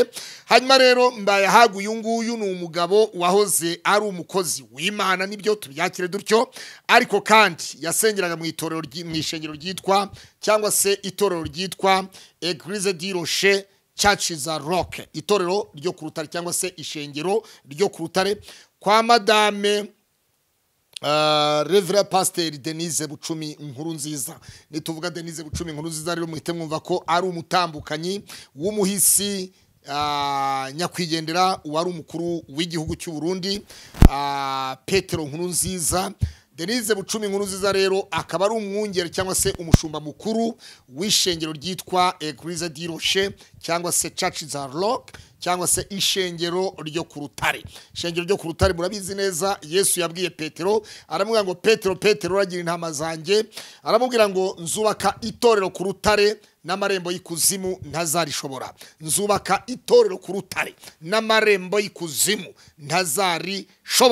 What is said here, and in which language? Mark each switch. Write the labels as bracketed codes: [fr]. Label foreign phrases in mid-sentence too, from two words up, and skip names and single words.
[rw] Hanyuma rero Mbayahaga uyu nguyu ni umugabo wahoze ari umukozi w'Imana, nibyo tubyakire dutyo, ariko kandi yasengeraga mu itorero mu ishengero ryitwa cyangwa se itorero ryitwa Église du Rocher Church za Rock, itorero ryo ku Rutare cyangwa se ishengero ryo ku Rutare kwa Madame Reverend Pastor Denise Bucumi Nkurunziza. Nituvuga Denise Bucumi Nkurunziza rero muhite mwumva ko ari umutambukanyi w'umuhisi nyakwigendera wari umukuru w'igihugu cy'u Burundi, Petero Nkurunziza. Denise Bucumi Nkurunziza rero akaba ari umwungere cyangwa se umushumba mukuru w'ishengero ryitwa Église du Rocher cyangwa se Church za Rock cyangwa se ishengero ryo ku Rutare. Ishengero ryo ku Rutare murabizi neza, Yesu yabwiye Petero, aramubwira ngo Petero uragira intama zanjye, aramubwira ngo nzubaka itorero ku Rutare n'amarembo y'ikuzimu ntazarishobora. Nzubaka itorero ku Rutare n'amarembo y'ikuzimu ntazarishobora.